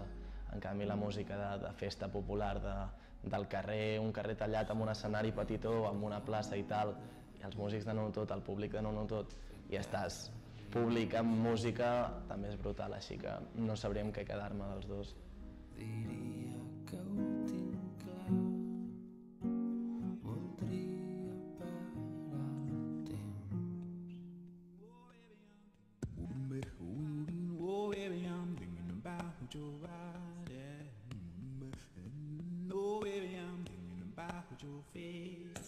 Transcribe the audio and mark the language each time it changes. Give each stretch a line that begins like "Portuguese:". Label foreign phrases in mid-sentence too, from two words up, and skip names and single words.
Catalan: En canvi, la música de festa popular, del carrer, un carrer tallat amb un escenari petitó, amb una plaça i tal, i els músics donen tot, el públic donen tot, i estàs públic amb música, també és brutal, així que no sabríem què quedar-me dels dos. Diria que ho tinc clar, voldria parar el temps.
English: Oh baby, I'm thinking about your body. Oh baby, I'm thinking about your face.